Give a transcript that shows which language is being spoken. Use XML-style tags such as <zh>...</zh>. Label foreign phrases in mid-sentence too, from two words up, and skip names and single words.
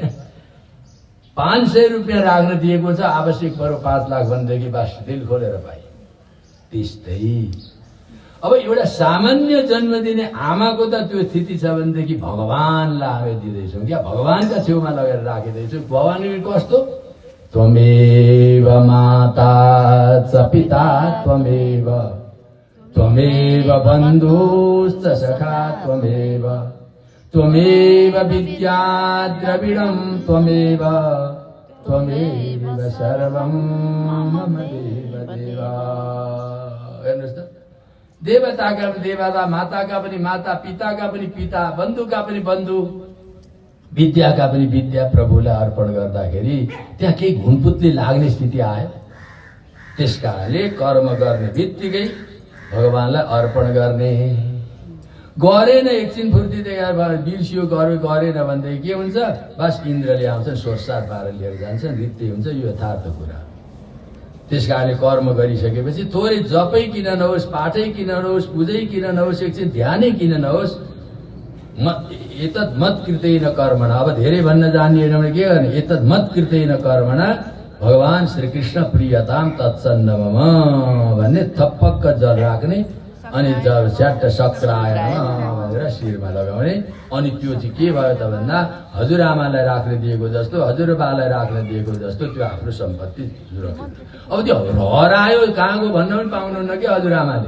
<ne>500 रुपियाँ राख्न दिएको छ, आवश्यक पऱ्यो 5 लाख भनेदेखि बस दिल खोलेर पाए। त्यस्तै अब एउटा सामान्य जन्म दिने आमाको त त्यो स्थिति छ भनेदेखि भगवानलाई हामी दिँदैछौँ क्या, भगवानका छेउमा लगेर राखिँदैछौँ। भगवान कस्तो?</ne> <sa>त्वमेव माता च पिता त्वमेव बन्धुश्च सखा त्वमेव विद्या द्रविणं त्वमेव सर्वं मम देव।</sa> <ne>हेर्नुहोस् त, देवताका पनि देवता, माताका पनि माता, पिताका पनि पिता, बन्धुका पनि बन्धु, विद्याका पनि विद्या प्रभुलाई अर्पण गर्दाखेरि त्यहाँ केही घुनपुतली लाग्ने स्थिति आयो। त्यस कारणले कर्म गर्ने बित्तिकै भगवानलाई अर्पण गर्ने। गरेन एकछिन फुर्ती देखाएर बिर्सियो गरेन भनेदेखि के हुन्छ? बस इन्द्रले आउँछन्, सोरसार पारेर लिएर जान्छन्, रित्ते हुन्छ। यो यथार्थ कुरा। त्यस कारणले कर्म गरिसकेपछि थोरै जपै किन नहोस्, पाठै किन नहोस्, पूजै किन नहोस्, एकछिन ध्यानै किन नहोस्,</ne> <sa>एतत् मत कृतेन कर्मणा।</sa> <ne>अब धेरै भन्न जानिएन भने के गर्ने?</ne> <sa>एतत् मत कृतेन कर्मणा भगवान श्रीकृष्ण प्रियताम तत्सन्न मम</sa> <ne>भन्ने थपक्क जल राख्ने, अनि जब स्याट्ट सक्राएन भनेर शिरमा लगाउने। अनि त्यो चाहिँ के भयो त भन्दा हजुरआमालाई राख्न दिएको जस्तो, हजुरबालाई राख्न दिएको जस्तो त्यो आफ्नो सम्पत्ति सुरक्षित। अब त्यो हरायो कहाँ गयो भन्न पनि पाउनुहुन्न कि हजुरआमाले।</ne>